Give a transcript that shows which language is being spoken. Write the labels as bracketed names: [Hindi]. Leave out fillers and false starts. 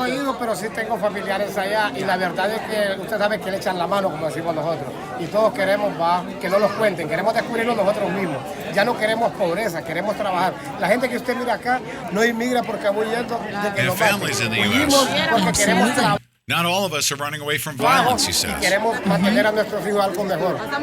[Spanish] No he ido, pero sí tengo familiares allá y la verdad es que usted sabe que le echan la mano, como decimos nosotros. Y todos queremos que no los cuenten, queremos descubrirlo nosotros mismos. Ya no queremos pobreza, queremos trabajar. La gente que usted mira acá no inmigra porque va huyendo de que nos maten. Huyimos porque queremos trabajar. [English] Not all of us are running away from violence, he says. [Spanish] Queremos mantener a nuestros hijos algo mejor.